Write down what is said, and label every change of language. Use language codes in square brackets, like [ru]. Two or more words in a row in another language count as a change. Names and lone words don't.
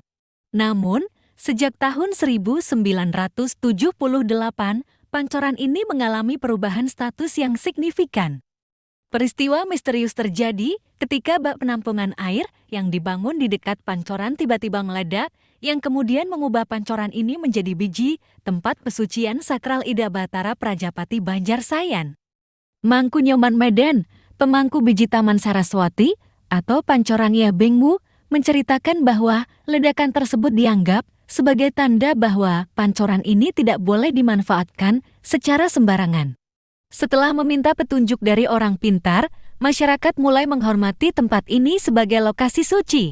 [id] Namun, sejak tahun 1978, pancoran ini mengalami perubahan status yang signifikan. Peristiwa misterius terjadi ketika bak penampungan air yang dibangun di dekat pancoran tiba-tiba meledak, yang kemudian mengubah pancoran ini menjadi biji tempat pesucian sakral Ida Batara Prajapati Banjarsayan. Mangku Nyoman Medan, pemangku biji Taman Saraswati atau Pancoran Yah Bengu, menceritakan bahwa ledakan tersebut dianggap sebagai tanda bahwa pancoran ini tidak boleh dimanfaatkan secara sembarangan. Setelah meminta petunjuk dari orang pintar, masyarakat mulai menghormati tempat ini sebagai lokasi suci.